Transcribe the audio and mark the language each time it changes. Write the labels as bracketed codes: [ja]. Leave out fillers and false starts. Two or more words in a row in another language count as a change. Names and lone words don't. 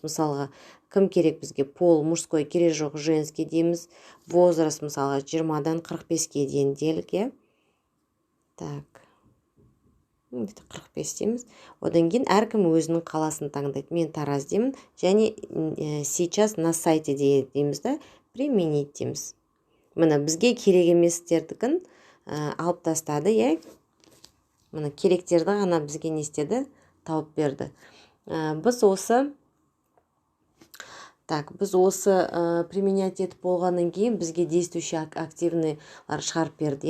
[kk] Мысалға, кім керек бізге? [ru] Пол, мужской, [kk] керек жоқ, женский дейміз. Возраст, мысалға, 20-дан 45-ке дейін делік. Так, 45 дейміз. Одан кейін әркім өзінің қаласын таңдайды. Мен Тараз деймін. Және [ru] сейчас на сайте [kk] дейміз да, применить дейміз. Мына бізге керек еместердікін алып тастады, Мына керектерді ғана бізге не істеді? Тауып берді. Біз осы применять етіп болғаннан кейін бізге [ru] действующий активныйлар [kk] шығарып берді.